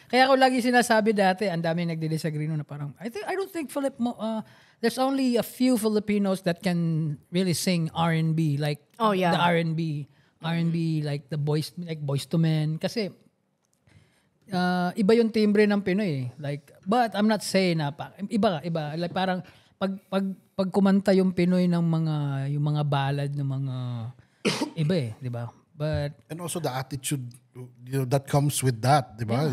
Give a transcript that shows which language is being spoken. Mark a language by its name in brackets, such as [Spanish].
[Filipino] Kaya ako lagi sinasabi dati, ang dami nagdi-disagree na parang [English] I don't think there's only a few Filipinos that can really sing R&B like Oh, yeah. the R&B like the Boys to Men [Filipino] kasi iba yung timbre ng Pinoy. [English] Like, but I'm not saying na iba. [Filipino] Like parang pag kumanta yung Pinoy ng yung mga ballad ng mga iba di ba? [English] But And also the attitude that comes with that, di ba?